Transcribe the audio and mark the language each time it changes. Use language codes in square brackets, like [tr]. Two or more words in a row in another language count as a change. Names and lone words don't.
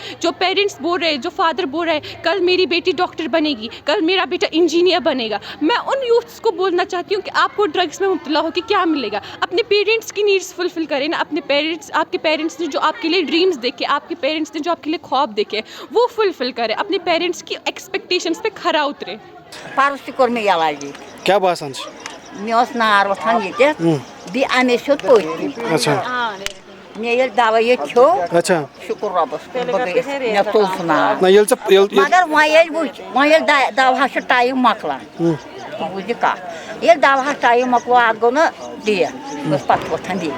[ur] جو پیرنٹس بول رہے ہیں, جو فادر بول رہے ہیں کل میری بیٹی ڈاکٹر بنے گی, کل میرا بیٹا انجینئر بنے گا, میں ان یوتھس کو بولنا چاہتی ہوں کہ آپ کو ڈرگس میں مبتلا ہو کے کیا ملے گا. اپنے پیرنٹس کی نیڈس فلفل کریں نا, اپنے پیرنٹس, آپ کے پیرنٹس نے جو آپ کے لیے ڈریمز دیکھے, آپ کے پیرنٹس نے جو آپ کے لیے خواب دیکھے, وہ فلفل کریں. اپنے پیرنٹس کی ایکسپیکٹیشنز پہ کھرا اترے. [ks] پرس تہ کوٚر مےٚ علاجی. کیا باسان چھُ؟ مےٚ اوس نار وۄتھان ییٚتٮ۪تھ, بیٚیہِ اَمے سیوٚد پٔتۍ کِنۍ. اچھا مےٚ ییٚلہِ دوا ییٚتہِ کھیوٚو, اچھا شُکُر رۄبَس کُن, بہٕ گٔیَس, مےٚ ژوٚل سُہ نار. نہ ییٚلہِ ژٕ مگر وۄنۍ ییٚلہِ وٕچھ, وۄنۍ ییٚلہِ دواہَس چھُ ٹایم مۄکلان, بوٗزِ کَتھ, ییٚلہِ دواہَس ٹایم مۄکلو اَتھ گوٚو نہٕ ڈیٹ, بہٕ ٲسٕس پَتہٕ وۄتھان بیٚیہِ.